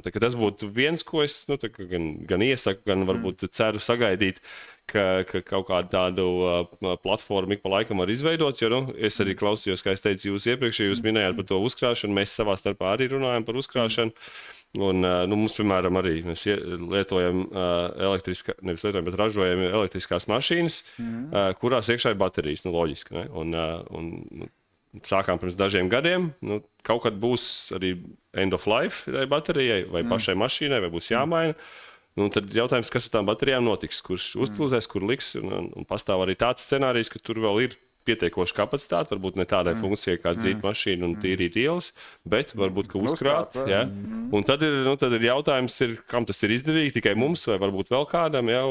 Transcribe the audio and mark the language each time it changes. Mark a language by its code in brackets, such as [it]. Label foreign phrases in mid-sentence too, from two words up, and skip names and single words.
[lv] Tā kā tas būtu viens, ko es gan iesaku, gan varbūt ceru sagaidīt, ka kaut kādu tādu platformu ik pa laikam var izveidot, jo es arī klausījos, kā es teicu jūs iepriekš, jūs minējāt par to uzkrāšanu, mēs savā starpā arī runājam par uzkrāšanu, un mums, piemēram, arī mēs lietojam nevis lietojam, bet ražojam elektriskās mašīnas, kurās iekšā ir baterijas, loģiski, ne? Un sākām pirms dažiem gadiem, kaut kad būs arī [en] end of life [lv] baterijai vai pašai mašīnai, vai būs jāmaina. Tad jautājums, kas ar tām baterijām notiks, kurš uzpilsēs, kur liks, un pastāv arī tāds scenārijs, ka tur vēl ir pietiekoša kapacitāte, varbūt ne tādai funkcijai kā dzīt mašīnu un tīrīt ielas, bet varbūt, ka uzkrāt. Ja? Un tad ir jautājums, kam tas ir izdevīgi, tikai mums vai varbūt vēl kādam, ja?